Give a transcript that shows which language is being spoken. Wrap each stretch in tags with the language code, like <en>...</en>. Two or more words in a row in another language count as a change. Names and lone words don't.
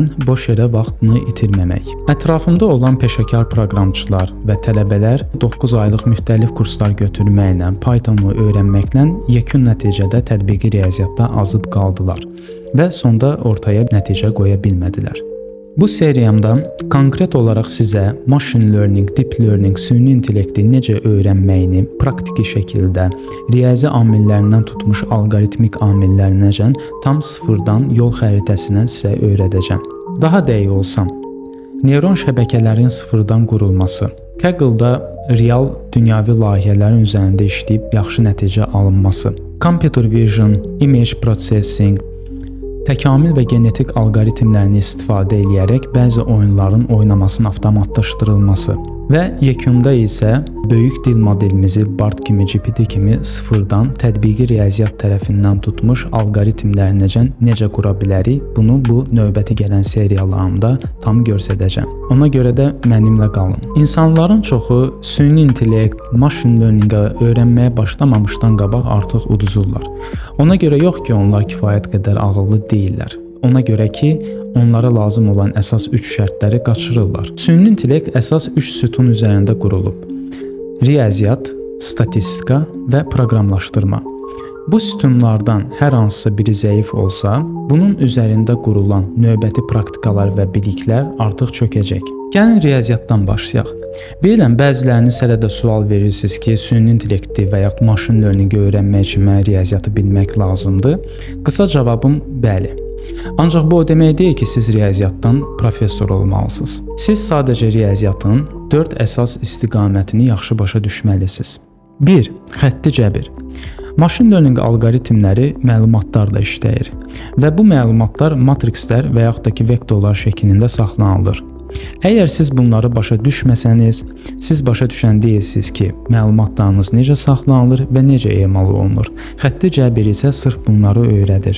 <az>Boş yerə vaxtını itirməmək. Ətrafımda olan peşəkar proqramçılar və tələbələr 9 aylıq müxtəlif kurslar götürməklə, Python-u öyrənməklə yekun nəticədə tətbiqi riyaziyyatda azıb qaldılar və sonda ortaya nəticə qoya bilmədilər. Bu seriyamda konkret olaraq sizə</az> <en>machine learning, deep learning,</en> <az>süni intellekti necə öyrənməyini praktiki şəkildə, riyazi amillərindən tutmuş alqoritmik amillərinəcən tam sıfırdan yol xəritəsindən sizə öyrədəcəm. Daha dəqiq olsam, neyron şəbəkələrin sıfırdan qurulması, Kaggle-da real dünyavi layihələrin üzərində işləyib yaxşı nəticə alınması,</az> <en>computer vision, image processing,</en> <az>təkamül və genetik alqoritmlərini istifadə edərək bəzi oyunların oynamasının avtomatlaşdırılması və yekunda isə böyük dil modelimizi BART kimi, GPT kimi sıfırdan tətbiqi riyaziyyat tərəfindən tutmuş alqoritmlərinəcən necə qura bilərik, bunu bu növbəti gələn seriyalarımda tam göstərəcəm. Ona görə də mənimlə qalın. İnsanların çoxu süni intellekt,</az> <en>machine learning-ə</en> <az>öyrənməyə başlamamışdan qabaq artıq uduzurlar. Ona görə yox ki, onlar kifayət qədər ağıllı deyillər. Ona görə ki, onlara lazım olan əsas 3 şərtləri qaçırırlar. Süni intellekt əsas 3 sütun üzərində qurulub. Riyaziyyat, statistika və proqramlaşdırma. Bu sütunlardan hər hansısa biri zəif olsa, bunun üzərində qurulan növbəti praktikalar və biliklər artıq çökəcək. Gəlin riyaziyyatdan başlayaq. Bilirəm, bəziləriniz hələ də sual verirsiniz ki, süni intellekti və ya</az> <en>machine learning-i</en> <az>öyrənmək üçün mənə riyaziyyatı bilmək lazımdır. Qısa cavabım bəli. Ancaq bu o demək deyil ki, siz riyaziyyatdan professor olmalısınız. Siz sadəcə riyaziyyatın 4 əsas istiqamətini yaxşı başa düşməlisiniz. 1. Xətti cəbir.</az> <en>Machine learning</en> <az>alqoritmləri məlumatlarla işləyir və bu məlumatlar matrikslər və yaxud da ki, vektorlar şəklində saxlanılır. Əgər siz bunları başa düşməsəniz, siz başa düşən deyilsiniz ki, məlumatlarınız necə saxlanılır və necə emal olunur. Xətti cəbir isə sırf bunları öyrədir.</az>